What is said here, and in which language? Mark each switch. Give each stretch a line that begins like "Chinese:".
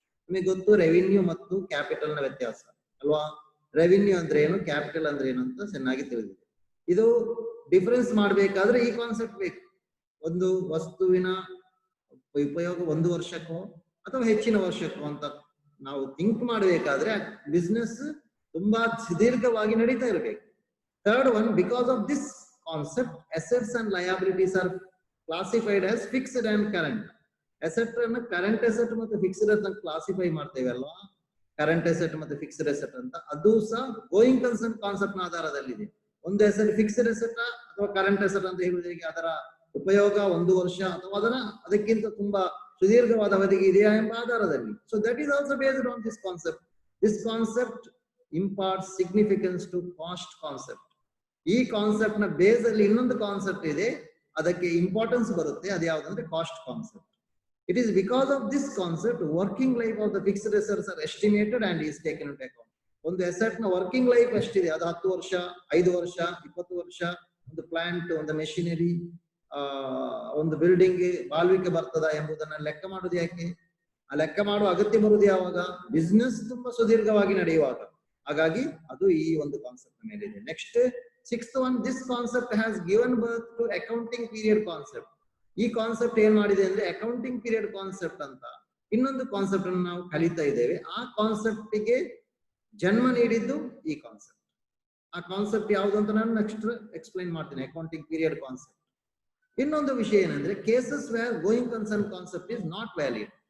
Kannada: ನಿಮಗೆ ಗೊತ್ತು ರೆವಿನ್ಯೂ ಮತ್ತು ಕ್ಯಾಪಿಟಲ್ ನ ವ್ಯತ್ಯಾಸ ಅಲ್ವಾ? ರೆವಿನ್ಯೂ ಅಂದ್ರೆ ಏನು, ಕ್ಯಾಪಿಟಲ್ ಅಂದ್ರೆ ಏನು ಅಂತ ಚೆನ್ನಾಗಿ ತಿಳಿದಿದೆ. ಇದು ಡಿಫರೆನ್ಸ್ ಮಾಡಬೇಕಾದ್ರೆ ಈ ಕಾನ್ಸೆಪ್ಟ್ ಬೇಕು. ಒಂದು ವಸ್ತುವಿನ ಉಪಯೋಗ 1 ವರ್ಷಕ್ಕೋ ಅಥವಾ ಹೆಚ್ಚಿನ ವರ್ಷಕ್ಕೋ ಅಂತ ನಾವು ಥಿಂಕ್ ಮಾಡಬೇಕಾದ್ರೆ ಬಿಸ್ನೆಸ್ ತುಂಬಾ ಸುದೀರ್ಘವಾಗಿ ನಡೀತಾ ಇರಬೇಕು.
English: Third one, because of this concept, assets and liabilities are classified as fixed and current.
Kannada: Asset ಅನ್ನು ಕರೆಂಟ್ ಅಸೆಟ್ ಮತ್ತು ಫಿಕ್ಸ್ಡ್ ಅಂತ ಕ್ಲಾಸಿಫೈ ಮಾಡ್ತೇವೆ ಅಲ್ವಾ? ಕರೆಂಟ್ ಅಸೆಟ್ ಮತ್ತೆ ಫಿಕ್ಸ್ಡ್ ಅಸೆಟ್ ಅಂತ. ಅದು ಸಹ ಗೋಯಿಂಗ್ ಕನ್ಸರ್ನ್ ಕಾನ್ಸೆಪ್ಟ್ ನ ಆಧಾರದಲ್ಲಿದೆ. ಒಂದು ಹೆಸರು ಫಿಕ್ಸ್ಡ್ ಅಸೆಟ್ ಅಥವಾ ಕರೆಂಟ್ ಅಸೆಟ್ ಅಂತ ಹೇಳುವುದಕ್ಕೆ ಅದರ ಉಪಯೋಗ 1 ವರ್ಷ ಅಥವಾ ಅದಕ್ಕಿಂತ ತುಂಬಾ ಸುದೀರ್ಘವಾದ ಅವಧಿಗೆ ಇದೆಯಾ ಎಂಬ ಆಧಾರದಲ್ಲಿ.
English: So that is also based on this concept. This concept imparts significance to cost concept.
Kannada: ಈ ಕಾನ್ಸೆಪ್ಟ್ ನ ಬೇಸ್ ಅಲ್ಲಿ ಇನ್ನೊಂದು ಕಾನ್ಸೆಪ್ಟ್ ಇದೆ, ಅದಕ್ಕೆ ಇಂಪಾರ್ಟೆನ್ಸ್ ಬರುತ್ತೆ. ಅದು ಯಾವುದಂದ್ರೆ cost concept.
English: It is because of this concept working life of the fixed assets are estimated and is taken into account.
Kannada: ಒಂದು ಅಸೆಟ್ ನ ವರ್ಕಿಂಗ್ ಲೈಫ್ ಎಷ್ಟಿದೆ, ಅದು 10 ವರ್ಷ, 5 ವರ್ಷ, 20 ವರ್ಷ. ಒಂದು ಪ್ಲಾಂಟ್, ಒಂದು ಮೆಷಿನರಿ, ಒಂದು ಬಿಲ್ಡಿಂಗ್ ಬಾಳ್ವಿಕೆ ಬರ್ತದ ಎಂಬುದನ್ನ ಲೆಕ್ಕ ಮಾಡುದು ಯಾಕೆ? ಆ ಲೆಕ್ಕ ಮಾಡುವ ಅಗತ್ಯ ಬರುವುದು ಯಾವಾಗ? ಬಿಸ್ನೆಸ್ ತುಂಬಾ ಸುದೀರ್ಘವಾಗಿ ನಡೆಯುವಾಗ. ಹಾಗಾಗಿ ಅದು ಈ ಒಂದು ಕಾನ್ಸೆಪ್ಟ್ ಮೇಲೆ ಇದೆ.
English: Next 6th one, this concept has given birth to accounting period concept.
Kannada: ಈ ಕಾನ್ಸೆಪ್ಟ್ ಏನ್ ಮಾಡಿದೆ ಅಂದ್ರೆ ಅಕೌಂಟಿಂಗ್ ಪೀರಿಯಡ್ ಕಾನ್ಸೆಪ್ಟ್ ಅಂತ ಇನ್ನೊಂದು ಕಾನ್ಸೆಪ್ಟ್ ಅನ್ನು ನಾವು ಕಲಿತಾ ಇದ್ದೇವೆ. ಆ ಕಾನ್ಸೆಪ್ಟ್ ಗೆ ಜನ್ಮ ನೀಡಿದ್ದು ಈ ಕಾನ್ಸೆಪ್ಟ್. ಆ ಕಾನ್ಸೆಪ್ಟ್ ಯಾವುದು ಅಂತ ನಾನು ನೆಕ್ಸ್ಟ್ ಎಕ್ಸ್ಪ್ಲೈನ್ ಮಾಡ್ತೀನಿ. Accounting period concept. ಇನ್ನೊಂದು ವಿಷಯ ಏನಂದ್ರೆ
English: Cases where going concern concept is not valid.